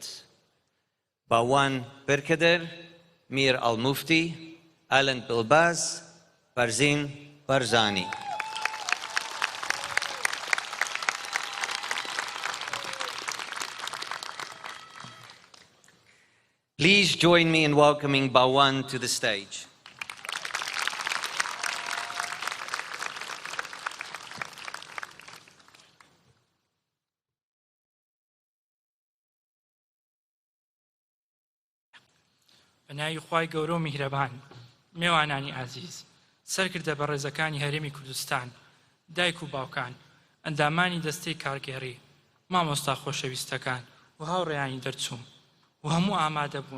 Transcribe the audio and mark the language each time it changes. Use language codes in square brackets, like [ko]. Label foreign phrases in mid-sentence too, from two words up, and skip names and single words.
[en] Bawan Pirkader, Mir Al-Mufti, Alan Bilbaz, Barzin Barzani. Please join me in welcoming Bawan to the stage. [ckb] بەناوی خوای گەورە و میهرەبان، میوانانی عزیز، سەرکردە بە ڕێزەکانی هەرێمی کوردستان، دایک و باوکان، ئەندامانی دەستەی کارگێڕی، مامۆستا خۆشەویستەکان و هاوڕێیانی دەرچوون و هەموو ئامادە بوون.